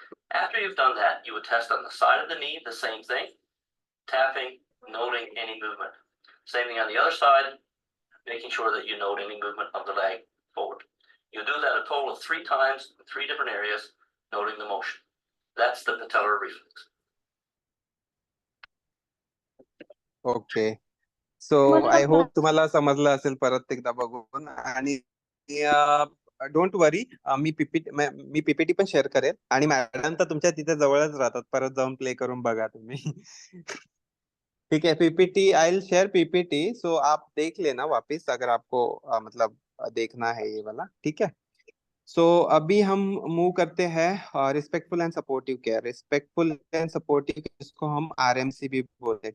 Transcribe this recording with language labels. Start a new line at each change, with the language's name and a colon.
English: After you've done that, you would test on the side of the knee, the same thing, tapping, noting any movement. Same thing on the other side, making sure that you note any movement of the leg forward. You do that a total of 3 times in 3 different areas, noting the motion. That's the patellar reflex. Okay, so I hope
Marathi: तुम्हाला समजलं असेल परत एकदा बघून. आणि
English: don't worry,
Marathi: मी PPT पण share करेल, आणि मॅडम तर तुमच्या तिथे जवळच राहतात, परत जाऊन प्ले करून बघा तुम्ही.
Hindi: ठीक है, PPT
English: I will share
Hindi: PPT, सो आप देख लेना वापस अगर आपको मतलब देखना है ये वाला. ठीक है, सो अभी हम मूव करते हैं respectful and supportive care. Respectful and supportive इसको हम आरएमसी भी बोलते हैं.